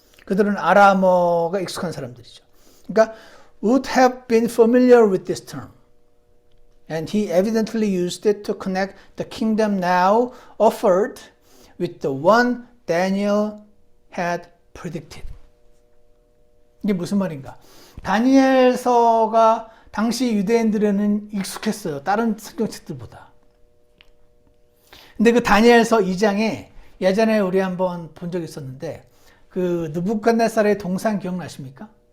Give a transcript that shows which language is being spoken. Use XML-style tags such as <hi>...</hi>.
<ko>그들은 아람어가 익숙한 사람들이죠. 그러니까</ko> <en>would have been familiar with this term. And he evidently used it to connect the kingdom now offered with the one Daniel had predicted.</en> <ko>이게 무슨 말인가? 다니엘서가 당시 유대인들에는 익숙했어요. 다른 성경책들보다. 근데 그 다니엘서 2장에 예전에 우리 한번 본 적이 있었는데, 그 느부갓네살의 동상 기억나십니까?</ko>